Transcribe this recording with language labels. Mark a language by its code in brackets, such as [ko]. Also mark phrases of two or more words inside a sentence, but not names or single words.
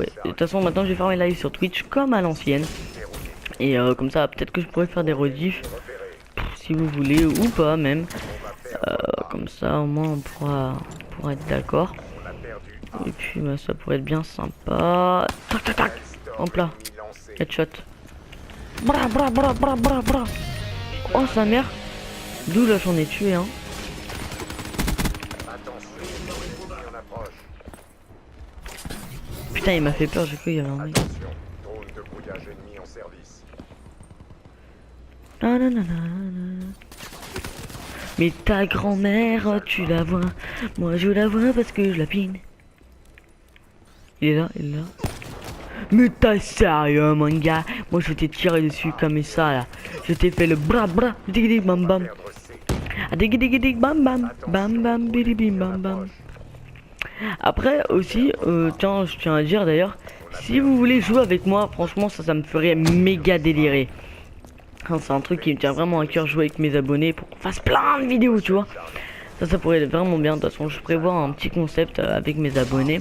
[fr] De toute façon, maintenant, je vais faire mes lives sur Twitch comme à l'ancienne. Et comme ça, peut-être que je pourrais faire des rediffs, si vous voulez, ou pas même. Comme ça, au moins, on pourra être d'accord. Et puis, bah, ça pourrait être bien sympa. Tac, tac, tac. Hop là. Headshot. Bra, bra, bra, bra, bra, bra. Oh, sa mère. D'où là, j'en ai tué, hein. Putain, il m'a fait peur, j'ai cru qu'il y avait un mec. Ah, non, non, non. Mais ta grand-mère, tu la vois. Moi, je la vois parce que je la pine. Il est là, il est là. Mais t'es sérieux, mon gars? Moi, je t'ai tiré dessus comme ça, là. Je t'ai fait le bras, dig dig bam bam. Perdre C. Ah, dig dig dig bam bam. Bam bam, bidi bim bam bam. Après, aussi, tiens, je tiens à dire d'ailleurs, si vous voulez jouer avec moi, franchement, ça me ferait méga délirer. Hein, c'est un truc qui me tient vraiment à cœur, jouer avec mes abonnés pour qu'on fasse plein de vidéos, tu vois. Ça pourrait être vraiment bien. De toute façon, je prévois un petit concept avec mes abonnés.